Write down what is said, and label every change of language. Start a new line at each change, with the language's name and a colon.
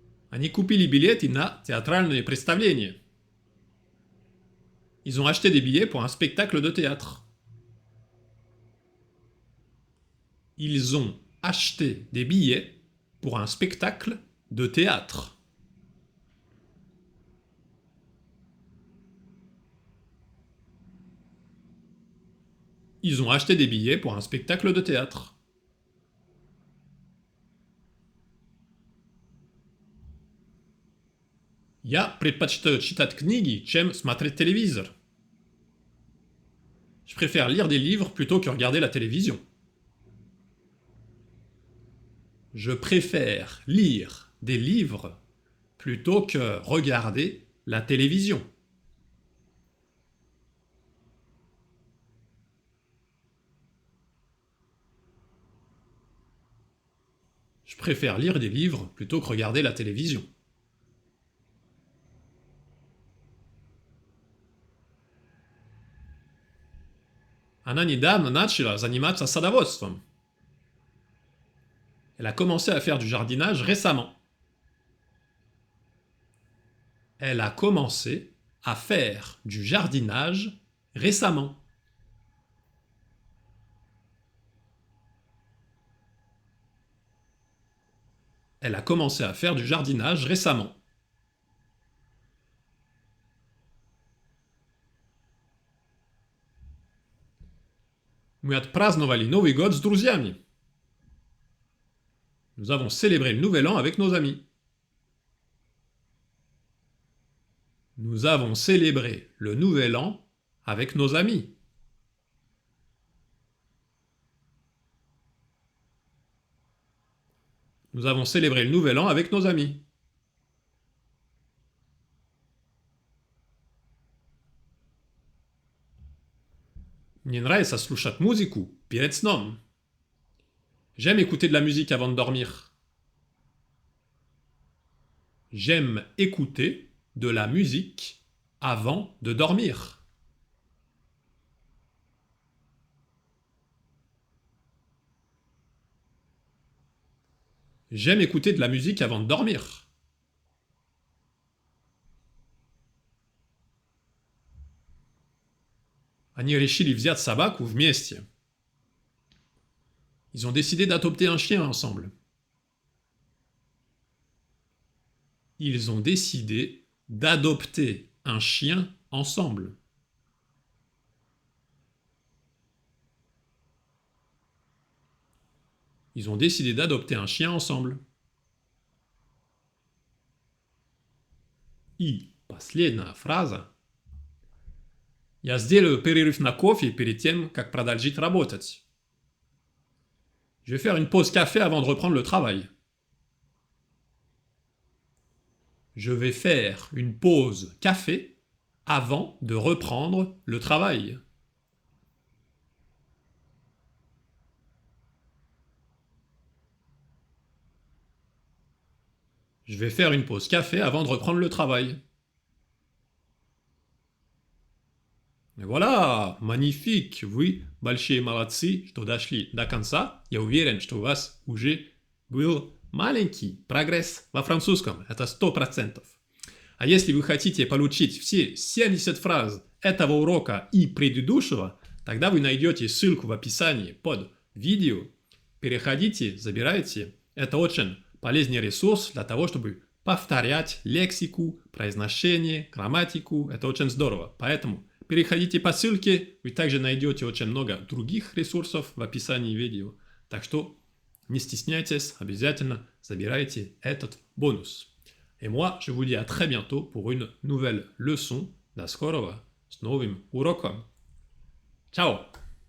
Russian: Они купили билеты на театральное представление.
French: Ils ont acheté des billets pour un spectacle de théâtre. Ils ont acheté des billets pour un spectacle de théâtre. Ils ont acheté des billets pour un spectacle de théâtre.
Russian: Я предпочитаю читать книги, чем смотреть телевизор.
French: Je préfère lire des livres plutôt que regarder la télévision. Je préfère lire des livres plutôt que regarder la télévision. Je préfère lire des livres plutôt que regarder la télévision.
Russian: Она недавно начала заниматься садоводством.
French: Elle a commencé à faire du jardinage récemment. Elle a commencé à faire du jardinage récemment. Elle a commencé à faire du jardinage récemment.
Russian: Мы отпраздновали Новый год с друзьями.
French: Nous avons célébré le Nouvel An avec nos amis. Nous avons célébré le Nouvel An avec nos amis. Nous avons célébré le Nouvel An avec nos amis.
Russian: Мне нравится слушать музыку перед сном.
French: J'aime écouter de la musique avant de dormir. J'aime écouter de la musique avant de dormir. J'aime écouter de la musique avant de dormir.
Russian: Они решили взять собаку вместе.
French: Ils ont décidé d'adopter un chien ensemble. Ils ont décidé d'adopter un chien ensemble. Ils ont décidé d'adopter un chien ensemble.
Russian: И последняя фраза. Я сделаю перерыв на кофе перед тем, как продолжить работать.
French: Je vais faire une pause café avant de reprendre le travail. Je vais faire une pause café avant de reprendre le travail. Je vais faire une pause café avant de reprendre le travail. Et voilà, magnifique,
Russian: вы большие молодцы, что дошли до конца. Я уверен, что у вас уже был маленький прогресс во французском, это 100%. А если вы хотите получить все 70 фраз этого урока и предыдущего, тогда вы найдете ссылку в описании под видео. Переходите, забирайте. Это очень полезный ресурс для того, чтобы повторять лексику, произношение, грамматику. Это очень здорово. Поэтому переходите по ссылке, вы также найдете очень много других ресурсов в описании видео. Так что не стесняйтесь, обязательно забирайте этот бонус.
French: Et moi, je vous dis à très bientôt pour une nouvelle leçon.
Russian: До скорого, с новым уроком.
French: Ciao!